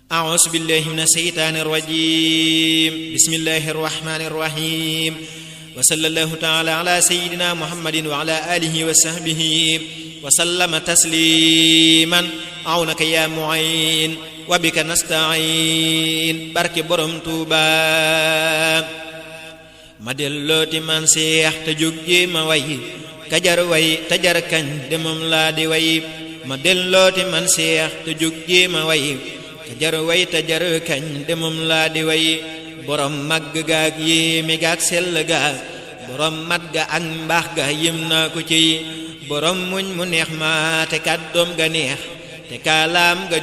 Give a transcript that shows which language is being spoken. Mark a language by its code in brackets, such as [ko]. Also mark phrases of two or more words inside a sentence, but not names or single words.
[ar] أعوذ بالله من الشيطان الرجيم بسم الله الرحمن الرحيم وصلى الله تعالى على سيدنا محمد وعلى آله وصحبه وسلم تسليما عونك يا معين وبك نستعين [wo] barke borom Tuuba ma dellooti man Seex te jóg jéema way kajar way tajar kañ de moom laa di way ma dellooti man Seex te jóg jéema way kajar way tajar kañ de moom laa di way borom màgg gaag yéeme gaag sell gaag borom mat ga ak mbaax ga yëm naa ko ciy borom muñ mu neex ma te kàddoom ga neex te kaalaam ga